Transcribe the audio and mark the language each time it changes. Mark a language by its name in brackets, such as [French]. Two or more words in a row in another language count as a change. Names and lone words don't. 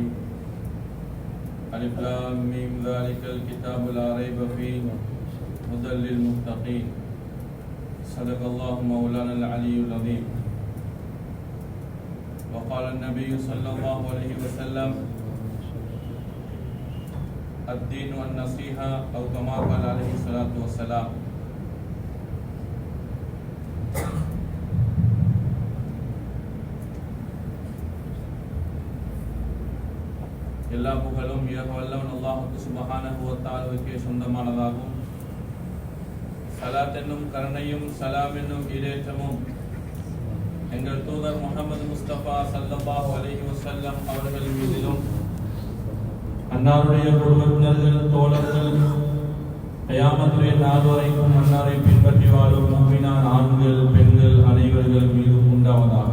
[Arabic] ألف لام ميم ذلك الكتاب لا ريب فيه هدى للمتقين. صدق الله مولانا العلي العظيم. وقال النبي صلى الله عليه وسلم: الدين النصيحة أو كما قال عليه الصلاة والسلام. [Tamil] எல்லா புகழும் ஏக வல்லவன் அல்லாஹ் [Arabic] سبحانه وتعالى [Tamil] சொந்தமானதாகும். ஸலாத் என்னும் கருணையும் சலாம் என்னும் ஈடேற்றமும் எங்கள் தூதர் முஹம்மது முஸ்தபா [Arabic] صلى الله عليه وسلم [Tamil] அவர்கள் மீதிலும், அன்னாருடைய குடும்பத்தினர்கள், தோழர்கள், கியாமத்துடைய நாள் வரைக்கும் அன்னாரை பின்பற்றி வாழும் முஃமினான் ஆண்கள் பெண்கள் அனைவர்கள் மீதும் உண்டாவதாக.